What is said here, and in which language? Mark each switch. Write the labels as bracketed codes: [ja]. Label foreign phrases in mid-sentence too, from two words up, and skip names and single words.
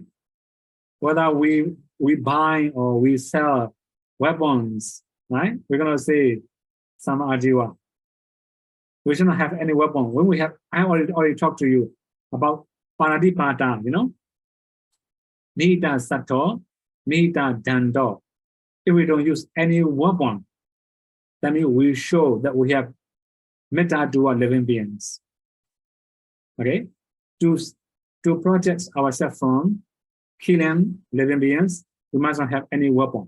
[en] Whether we buy or we sell weapons, right? We're gonna say [pi] sama jiva. [en] We should not have any weapon. When we have, I already talked to you about paradipata, you know? [pi] Nita sato, nita dando. [en] If we don't use any weapon, that means we show that we have metta to our living beings. Okay? To protect ourselves from killing living beings, we must not have any weapon.